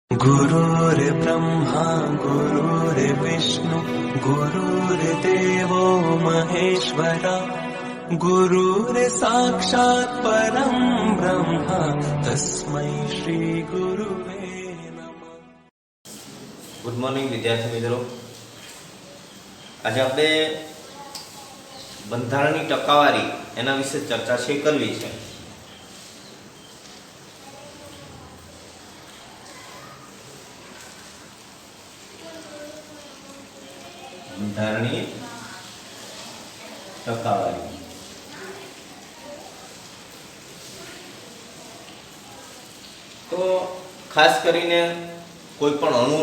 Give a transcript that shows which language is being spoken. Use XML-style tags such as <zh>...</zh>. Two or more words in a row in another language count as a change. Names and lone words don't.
<sa>गुरुर्ब्रह्मा गुरुर्विष्णु गुरुर्देवो महेश्वरा गुरुर्साक्षात् परं ब्रह्म तस्मै श्री गुरुवे नमः।</sa> <en>good morning</en> <hi>विद्यार्थी मित्रों, आज</hi> <gu>આપણે બંધારણની ટકાવારી એના વિશે ચર્ચા કરવી છે। બંધારણની ટકાવારી તો ખાસ કરીને કોઈ પણ અણુ</gu>